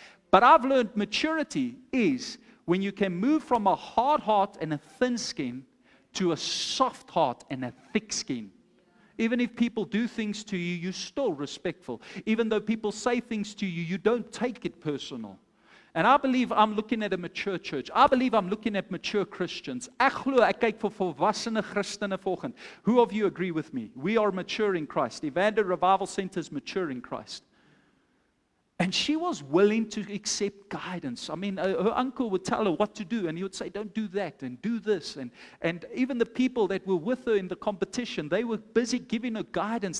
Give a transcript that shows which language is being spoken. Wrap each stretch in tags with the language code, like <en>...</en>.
<en>But I've learned maturity is when you can move from a hard heart and a thin skin to a soft heart and a thick skin. Even if people do things to you, you're still respectful. Even though people say things to you, you don't take it personal. And I believe I'm looking at a mature church. I believe I'm looking at mature Christians.</en> <af>Ek kyk vir volwassene Christene volgend.</af> <en>Who of you agree with me? We are mature in Christ. Evander Revival Center is mature in Christ. And she was willing to accept guidance. I mean, her uncle would tell her what to do, and he would say, don't do that, and do this. And even the people that were with her in the competition, they were busy giving her guidance.</en>